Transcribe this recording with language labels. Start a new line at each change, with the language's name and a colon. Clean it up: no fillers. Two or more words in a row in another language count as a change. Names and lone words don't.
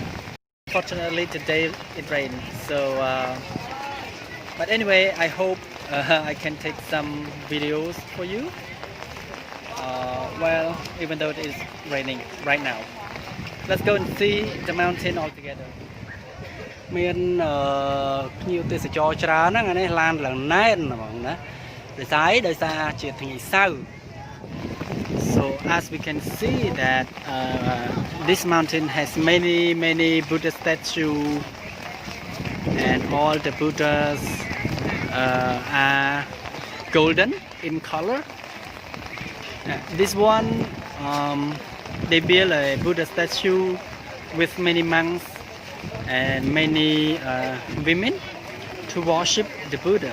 English: Fortunately today it rained, so but anyway I hope I can take some videos for you. Well, even though it is raining right now. Let's go and see the mountain all together.
Khmer: មានភ្ញៀវទេសចរច្រើនហ្នឹងអានេះឡានឡើងណែនហ្មងណាដោយសារជាថ្ងៃសៅរ៍
English: So as we can see that this mountain has many Buddha statue and all the Buddhas are golden in color. This one they build a Buddha statue with many monks and many women to worship the Buddha.